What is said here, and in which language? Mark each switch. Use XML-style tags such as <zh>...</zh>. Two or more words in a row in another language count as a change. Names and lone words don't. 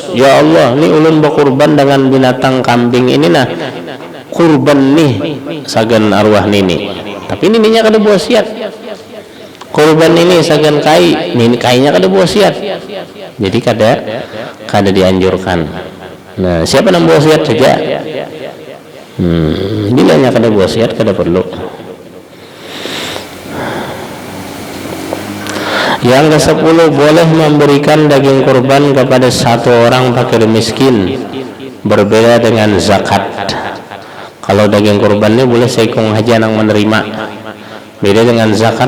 <bjn>Ya Allah, ini ulun berkurban dengan binatang kambing ini, nah kurban nih sagan arwah nini, tapi nininya kada wasiat. Kurban ini sagan kai, nini kainya kada wasiat, jadi kada dianjurkan. Nah, siapa yang wasiat saja. Bila nya kada wasiat kada perlu.</bjn> <id>Yang ke-10, boleh memberikan daging kurban kepada satu orang fakir miskin, berbeda dengan zakat. Kalau daging kurban ini boleh</id> <bjn>seikung haja</bjn> <id>yang menerima, beda dengan zakat.</id>